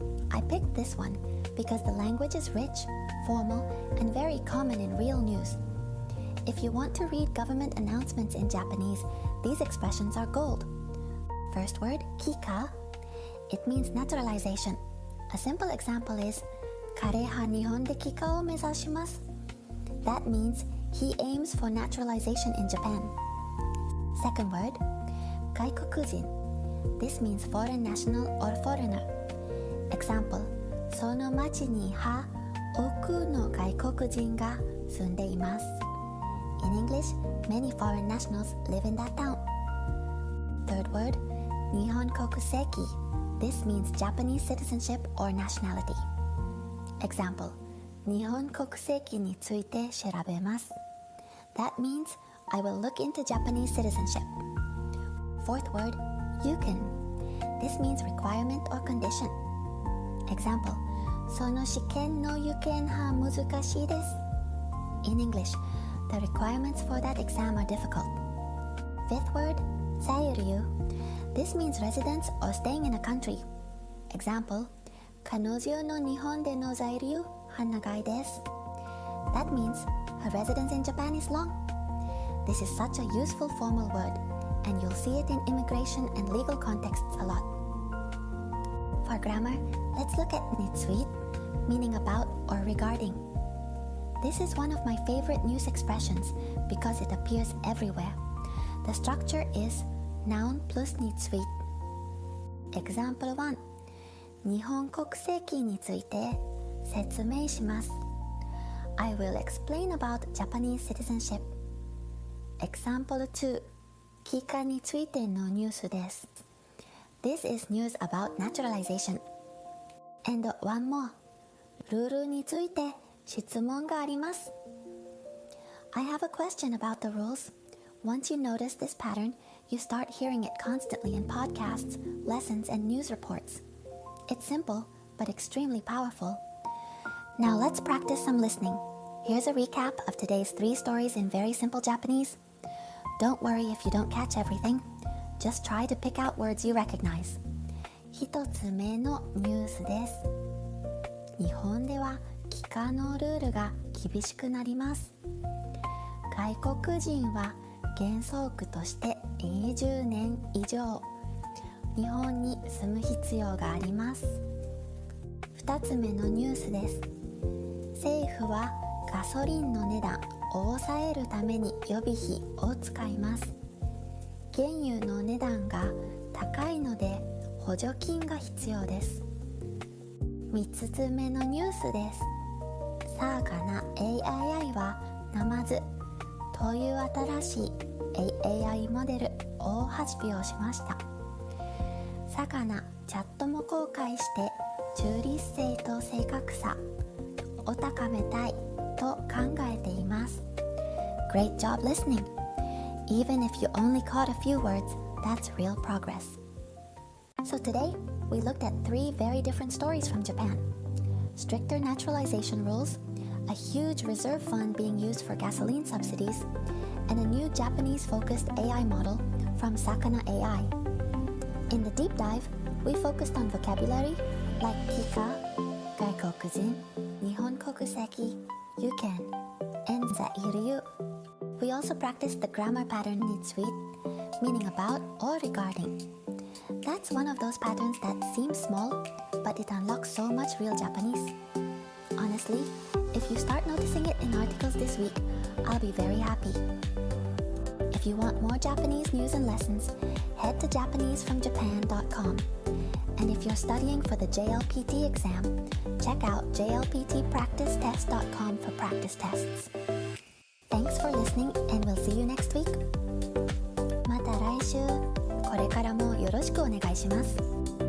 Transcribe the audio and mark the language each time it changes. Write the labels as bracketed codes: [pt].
[en] I picked this one because the language is rich, formal, and very common in real news. If you want to read government announcements in Japanese, these expressions are gold. First word, kika. It means naturalization. A simple example is, [ja] 彼は日本で帰化を目指します. [en] That means he aims for naturalization in Japan. Second word, 外国人. This means foreign national or foreigner. Example, [ja] その町には多くの外国人が住んでいます. [en] In English, many foreign nationals live in that town. Third word, 日本国籍. This means Japanese citizenship or nationality. Example, [ja] 日本国籍について調べます. [en] That means I will look into Japanese citizenship. Fourth word, youken. This means requirement or condition. Example, [ja] その試験のyoukenは難しいです. [en] In English, the requirements for that exam are difficult. Fifth word, 在ryuu. This means residence or staying in a country. Example, [ja] 彼女の日本での在留は長いです. [en] That means her residence in Japan is long. This is such a useful formal word, and you'll see it in immigration and legal contexts a lot. For grammar, let's look at nitsuit, meaning about or regarding. This is one of my favorite news expressions because it appears everywhere. The structure is noun plus nitsuit. Example 1. [ja] 日本国籍について説明します. [en] I will explain about Japanese citizenship. Example 2. [ja] 帰化についてのニュースです. [en] This is news about naturalization. And one more. [ja] ルールについて質問があります. [en] I have a question about the rules. Once you notice this pattern, you start hearing it constantly in podcasts, lessons, and news reports. It's simple, but extremely powerful. Now let's practice some listening. Here's a recap of today's 3 stories in very simple Japanese. Don't worry if you don't catch everything. Just try to pick out words you recognize. [ja] 1つ目のニュースです. 日本では帰化のルールが厳しくなります. 外国人は原則として20年以上日本に住む必要があります. 2つ目のニュースです.政府はガソリンの値段を抑えるために予備費を使います. 原油の値段が高いので補助金が必要です. 3つ目のニュースです.Sakana AI はNamazuという新しい AI モデルを発表しました. サカナチャットも公開して中立性と正確さを高めたいと考えています. [en] Great job listening. Even if you only caught a few words, that's real progress. So today, we looked at 3 very different stories from Japan. Stricter naturalization rules, a huge reserve fund being used for gasoline subsidies, and a new Japanese-focused AI model from Sakana AI. In the deep dive, we focused on vocabulary like kika, gaikokujin, nihon kokuseki, youken, and zairyuu. We also practiced the grammar pattern nitsuit, meaning about or regarding. That's one of those patterns that seems small, but it unlocks so much real Japanese. Honestly, If you start noticing it in articles this week, I'll be very happy. If you want more Japanese news and lessons, head to JapaneseFromJapan.com. And if you're studying for the JLPT exam, check out jlptpracticetest.com for practice tests. Thanks for listening, and we'll see you next week. [ja] また来週。これからもよろしくお願いします。